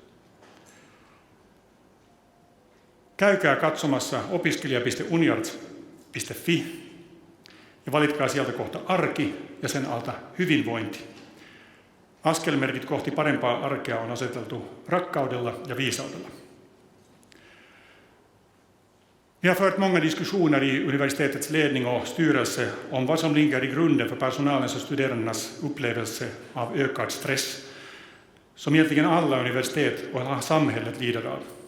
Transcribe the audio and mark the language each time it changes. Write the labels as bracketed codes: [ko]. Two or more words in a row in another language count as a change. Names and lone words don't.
[fi] Käykää katsomassa opiskelija.uniarts.fi ja valitkaa sieltä kohta arki ja sen alta hyvinvointi. Askelmerkit kohti parempaa arkea on aseteltu rakkaudella ja viisaudella. [sv] Vi har fört många diskussioner i universitetets ledning och styrelse om vad som ligger i grunden för personalens och studerandenas upplevelse av ökad stress, som egentligen alla universitet och hela samhället lider av.